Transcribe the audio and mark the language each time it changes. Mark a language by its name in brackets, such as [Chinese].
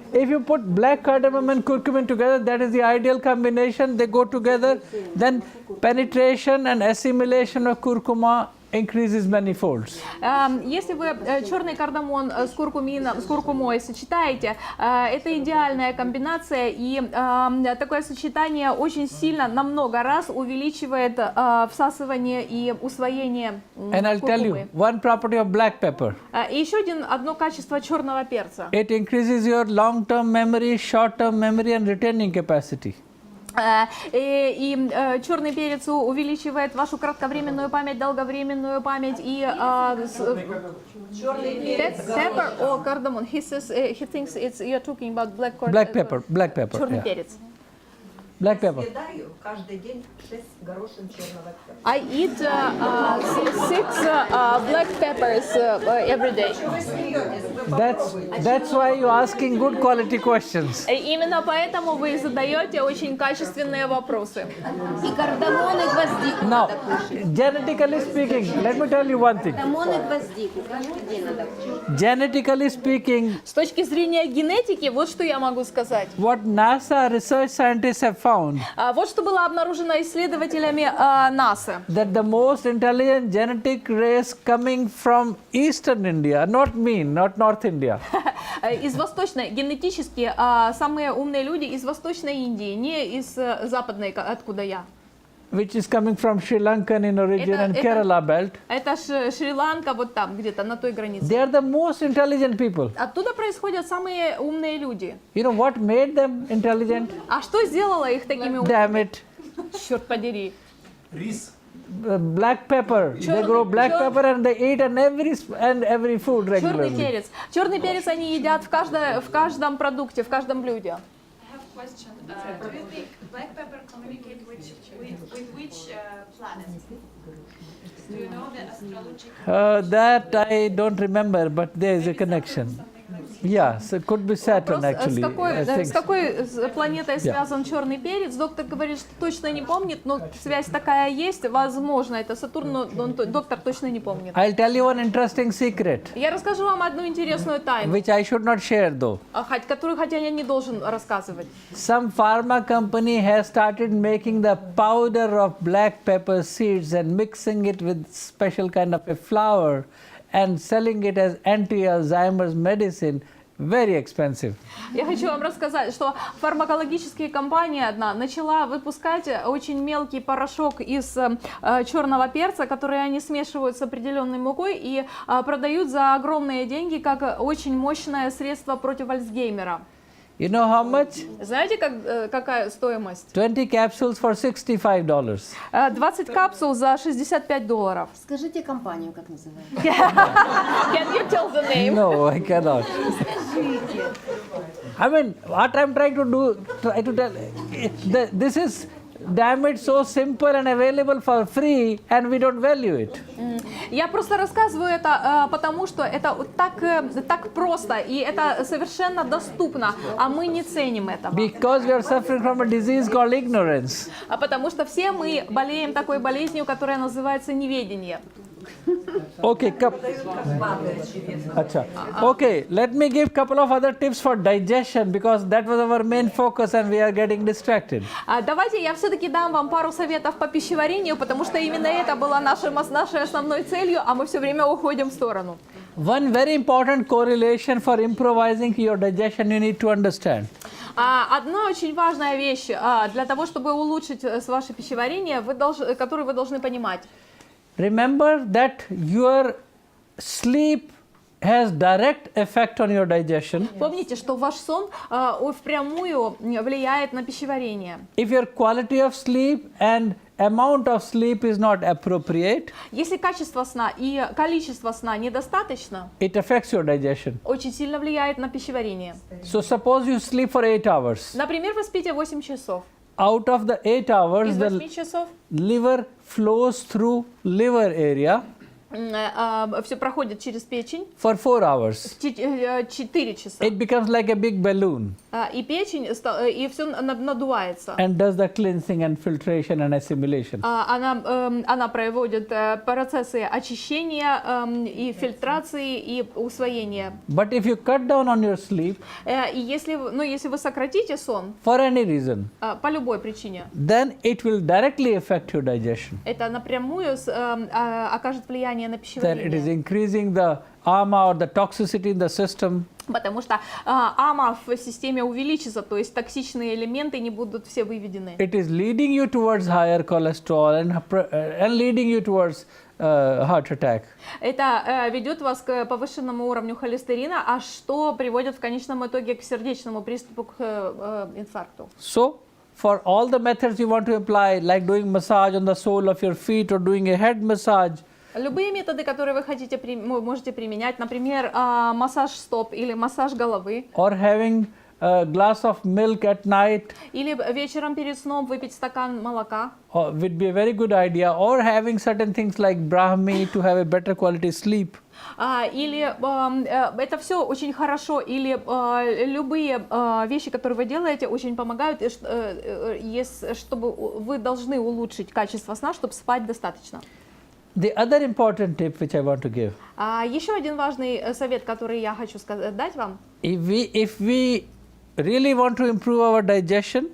[English] If you put black cardamom and curcumin together, that is the ideal combination. They go together. Then penetration and assimilation of curcuma increases many folds. [Russian] Если вы черный кардамон с куркумой сочетаете, это идеальная комбинация, и такое сочетание очень сильно, на много раз увеличивает всасывание и усвоение [English] And I'll tell you [Russian] куркумы. [English] one property of black pepper. [Russian] И еще одно качество черного перца. [English] It increases your long-term memory, short-term memory and retaining capacity. [Russian] И черный перец увеличивает вашу кратковременную память, долговременную память и [English] pepper or cardamom. He says he thinks you're talking about black Black pepper. [Russian] черный [English] Yeah. [Russian] перец. [English] Black pepper. [Russian] Съедаю каждый день 6 горошин черного перца. [English] I eat 6 black peppers every day. That's why you're asking good quality questions. [Russian] Именно поэтому вы задаете очень качественные вопросы. И кардамон, и гвоздику [English] Now, [Russian] надо кушать. [English] genetically speaking, let me tell you one thing. [Russian] Кардамон и гвоздику каждый день надо кушать. [English] Genetically speaking, [Russian] С точки зрения генетики, вот что я могу сказать. [English] what NASA research scientists have found, [Russian] Вот что было обнаружено исследователями НАСА. [English] that the most intelligent genetic race coming from Eastern India, not North India, [Russian] Из восточной, генетически самые умные люди из Восточной Индии, не из Западной, откуда я. [English] which is coming from Sri Lankan in origin and [Russian] Это- [English] Kerala belt, [Russian] Это Шри-Ланка, вот там, где-то на той границе. [English] they are the most intelligent people. [Russian] Оттуда происходят самые умные люди. [English] You know what made them intelligent? [Russian] А что сделало их такими умными? [English] Damn it. [Russian] Черт подери. [English] Black pepper. They grow black pepper and they eat in every food [Russian] Черный [English] regularly. [Russian] перец. Черный перец они едят в каждом продукте, в каждом блюде. [English] I have a question. Do you think black pepper communicate with which planet? Do you know the astrological? That I don't remember, but there is a connection. Yeah, so it could be Saturn actually. I think. [Russian] С какой планетой связан черный перец? Доктор говорит, что точно не помнит, но связь такая есть. Возможно, это Сатурн, но доктор точно не помнит. [English] I'll tell you one interesting secret, [Russian] Я расскажу вам одну интересную тайну, [English] which I should not share though. [Russian] которую, хотя я не должен рассказывать. [English] Some pharma company has started making the powder of black pepper seeds and mixing it with special kind of a flour and selling it as anti-Alzheimer's medicine. Very expensive. [Russian] Я хочу вам рассказать, что фармакологическая компания одна начала выпускать очень мелкий порошок из черного перца, который они смешивают с определенной мукой и продают за огромные деньги как очень мощное средство против Альцгеймера. [English] You know how much? [Russian] Знаете, какая стоимость? [English] 20 capsules for $65. [Russian] 20 капсул за $65. Скажите компанию, как называется. [English] Can you tell the name? No, I cannot. I mean, what I'm trying to tell, this is damn it, so simple and available for free, and we don't value it. [Russian] Я просто рассказываю это, потому что это так просто, и это совершенно доступно, а мы не ценим этого. [English] Because we are suffering from a disease called ignorance. [Russian] Потому что все мы болеем такой болезнью, которая называется неведение. [English] Okay, okay, let me give couple of other tips for digestion, because that was our main focus and we are getting distracted. [Russian] Давайте я все-таки дам вам пару советов по пищеварению, потому что именно это была нашей основной целью, а мы все время уходим в сторону. [English] One very important correlation for improvising your digestion you need to understand. [Russian] Одна очень важная вещь для того, чтобы улучшить ваше пищеварение, которую вы должны понимать. [English] Remember that your sleep has direct effect on your digestion. [Russian] Помните, что ваш сон впрямую влияет на пищеварение. [English] If your quality of sleep and amount of sleep is not appropriate, [Russian] если качество сна и количество сна недостаточно, [English] it affects your digestion. [Russian] очень сильно влияет на пищеварение. [English] So suppose you sleep for 8 hours. [Russian] Например, вы спите 8 часов. [English] Out of the 8 hours, [Russian] Из [English] the [Russian] 8 часов [English] liver flows through liver area [Russian] все проходит через печень [English] for 4 hours. [Russian] 4 часа. [English] It becomes like a big balloon [Russian] И печень, и все надувается. [English] and does the cleansing and filtration and assimilation. [Russian] Она проводит процессы очищения и фильтрации и усвоения. [English] But if you cut down on your sleep [Russian] И если вы сократите сон [English] for any reason, [Russian] по любой причине, [English] then it will directly affect your digestion. [Russian] это напрямую окажет влияние на [English] Then it is [Russian] пищеварение. [English] increasing the ama or the toxicity in the system. [Russian] Потому что ама в системе увеличится, то есть токсичные элементы не будут все выведены. [English] It is leading you towards higher cholesterol and leading you towards heart attack. [Russian] Это ведет вас к повышенному уровню холестерина, а что приводит в конечном итоге к сердечному приступу, к инфаркту. [English] So, for all the methods you want to apply, like doing massage on the sole of your feet or doing a head massage, [Russian] Любые методы, которые вы можете применять, например, массаж стоп или массаж головы, [English] or having a glass of milk at night [Russian] или вечером перед сном выпить стакан молока, [English] would be a very good idea, or having certain things like brahmi to have a better quality sleep. [Russian] или это все очень хорошо, или любые вещи, которые вы делаете, очень помогают, чтобы вы должны улучшить качество сна, чтобы спать достаточно. [English] The other important tip which I want to give, [Russian] Еще один важный совет, который я хочу дать вам. [English] if we really want to improve our digestion,